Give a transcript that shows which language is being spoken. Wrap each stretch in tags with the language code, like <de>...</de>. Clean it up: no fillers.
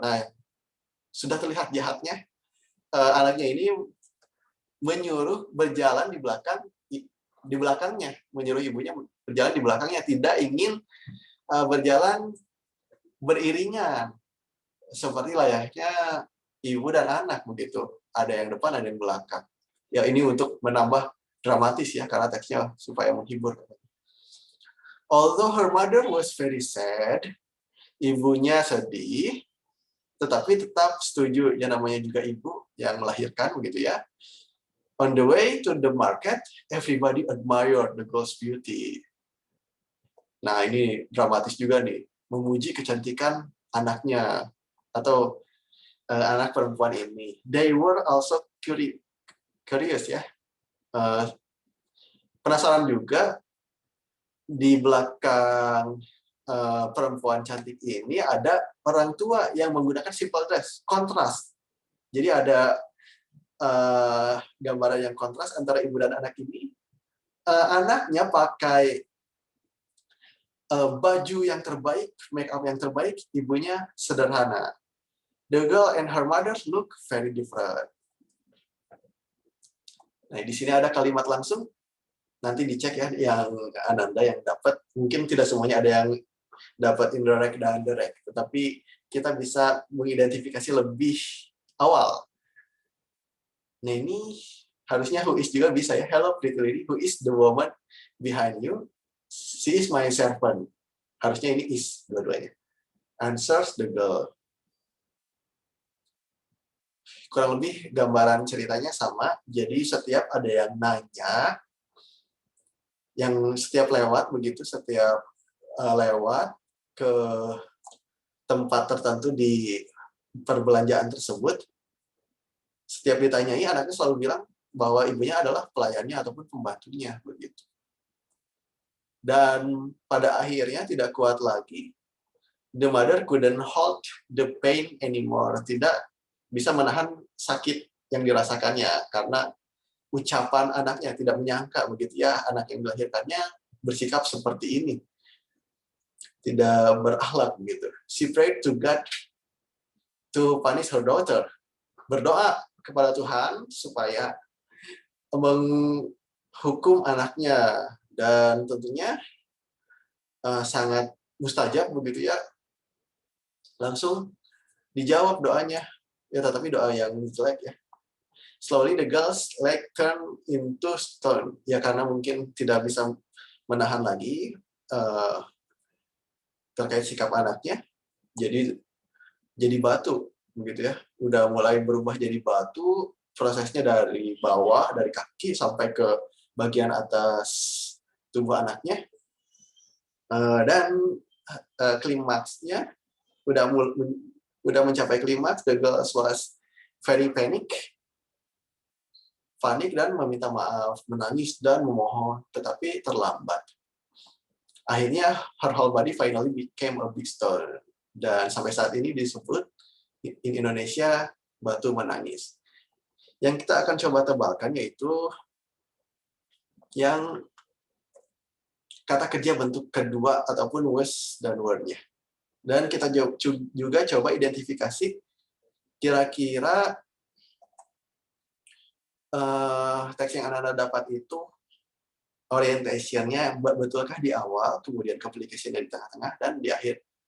<id>Nah, sudah terlihat jahatnya. Anaknya ini menyuruh berjalan di belakangnya, menyuruh ibunya berjalan di belakangnya, tidak ingin berjalan beriringan seperti layaknya ibu dan anak begitu. Ada yang depan, ada yang belakang. Ya, ini untuk menambah dramatis ya, karena teksnya supaya menghibur.</id> <en>Although her mother was very sad,</en> <id>ibunya sedih, tetapi tetap setuju. Ya, namanya juga ibu yang melahirkan begitu ya.</id> <en>On the way to the market, everybody admired the girl's beauty.</en> <id>Nah, ini dramatis juga nih, memuji kecantikan anaknya atau anak perempuan ini.</id> <en>They were also curious ya,</en> <id>penasaran juga. Di belakang perempuan cantik ini ada orang tua yang menggunakan</id> <en>simple dress,</en> <id>kontras. Jadi ada gambaran yang kontras antara ibu dan anak ini. Anaknya pakai baju yang terbaik, make up yang terbaik, ibunya sederhana.</id> <en>The girl and her mother look very different.</en> <id>Nah, di sini ada kalimat langsung. Nanti dicek ya, yang Ananda yang dapat. Mungkin tidak semuanya ada yang dapat indirect dan direct, tetapi kita bisa mengidentifikasi lebih awal. Nah, ini harusnya who is juga bisa ya.</id> <en>Hello pretty lady, who is the woman behind you? She is my servant.</en> <id>Harusnya ini</id> <en>is</en> <id>dua-duanya.</id> <en>Answers the girl.</en> <id>Kurang lebih gambaran ceritanya sama. Jadi setiap ada yang nanya, yang setiap lewat begitu, setiap lewat ke tempat tertentu di perbelanjaan tersebut, setiap ditanyai, anaknya selalu bilang bahwa ibunya adalah pelayannya ataupun pembantunya begitu. Dan pada akhirnya tidak kuat lagi,</id> <en>the mother couldn't hold the pain anymore.</en> <id>Tidak bisa menahan sakit yang dirasakannya karena ucapan anaknya, tidak menyangka begitu ya, anak yang dilahirkannya bersikap seperti ini, tidak berakhlak begitu.</id> <en>She prayed to God to punish her daughter.</en> <id>Berdoa kepada Tuhan supaya menghukum anaknya, dan tentunya sangat mustajab begitu ya. Langsung dijawab doanya. Ya, tetapi doa yang jelek ya.</id> <en>Slowly the girl's leg turned into stone.</en> <id>Ya, karena mungkin tidak bisa menahan lagi terkait sikap anaknya, jadi batu begitu ya. Udah mulai berubah jadi batu, prosesnya dari bawah, dari kaki sampai ke bagian atas tubuh anaknya. Dan klimaksnya udah mencapai klimaks.</id> <en>The girl was very</en> <id>panik dan meminta maaf, menangis dan memohon, tetapi terlambat. Akhirnya</id> <en>her whole body finally became a big stone.</en> <id>Dan sampai saat ini disebut</id> <en>in Indonesia</en> <id>batu menangis. Yang kita akan coba tebalkan yaitu yang kata kerja bentuk kedua ataupun was dan were-nya. Dan kita juga coba identifikasi kira-kira teks yang Anda dapat itu orientation-nya betulkah di awal, kemudian complication di tengah-tengah, dan di akhir.</id>